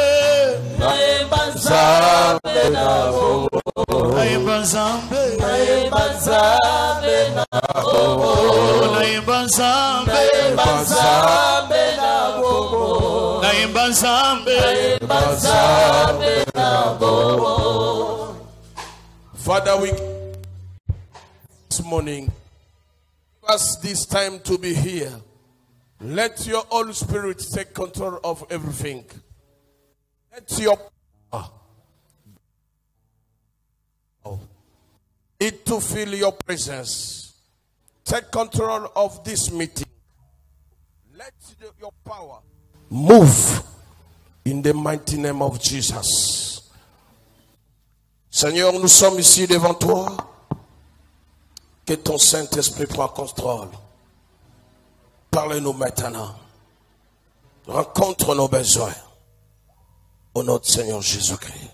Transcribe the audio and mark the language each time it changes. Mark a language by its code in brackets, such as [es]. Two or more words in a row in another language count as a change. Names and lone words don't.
[ln] Naimba Nzambe na bomo. Naimba Nzambe, Naimba Nzambe na bomo. Naimba Nzambe, Naimba Nzambe na bomo. Naimba Nzambe. Naimba Nzambe na bomo. [en] Father, we this morning, give us this time to be here. Let your Holy Spirit take control of everything. Let your it to feel your presence. Take control of this meeting. Let your power move in the mighty name of Jesus. [fr] Seigneur, nous sommes ici devant toi. Que ton Saint-Esprit prenne contrôle. Parle-nous maintenant. Rencontre nos besoins. Au nom de Seigneur Jésus-Christ.